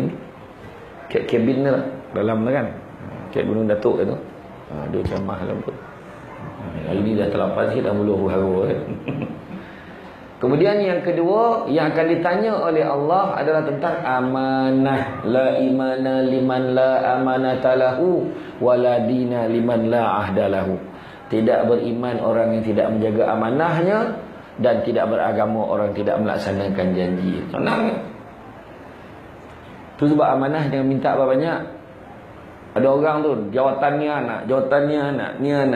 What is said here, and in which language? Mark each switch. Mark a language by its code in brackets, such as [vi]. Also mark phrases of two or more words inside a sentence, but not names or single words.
[ms] Kat kabin ni lah dalam tu kan. Kat Gunung Datuk tu. Dia ceramah dalam tu. Hari ni dah terlapan sikit dah mula huru-hara kan. Kemudian yang kedua yang akan ditanya oleh Allah adalah tentang amanah. [ar] La imana liman la amanata lahu wala dina liman la ahda lahu. [ms] Tidak beriman orang yang tidak menjaga amanahnya dan tidak beragama orang tidak melaksanakan janji. Senang. Tu sebab amanah jangan minta banyak. Ada orang tu jawatannya anak, ni anak.